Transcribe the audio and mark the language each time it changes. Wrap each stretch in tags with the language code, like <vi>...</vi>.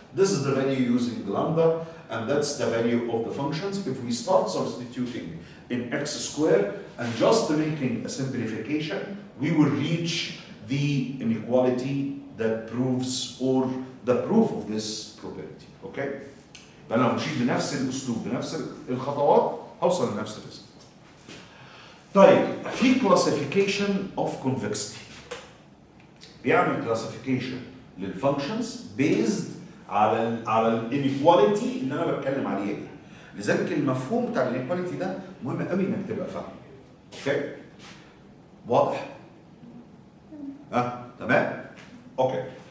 <en>This is the value using lambda, and that's the value of the functions. If we start substituting in x squared and just making a simplification, we will reach the inequality that proves or the proof of this property. Okay?</en> <ar>فأنا مشيت بنفس الأسلوب بنفس الخطوات هوصل لنفس الريزلت. طيب في</ar> <en>classification of convexity.</en> <ar>بيعمل classification للfunctions based على الانيكواليتي اللي انا بتكلم عليها دي. لذلك المفهوم بتاع الانيكواليتي ده مهم قوي انك تبقى فاهمه. اوكي؟ واضح؟ تمام؟ اوكي.</ar>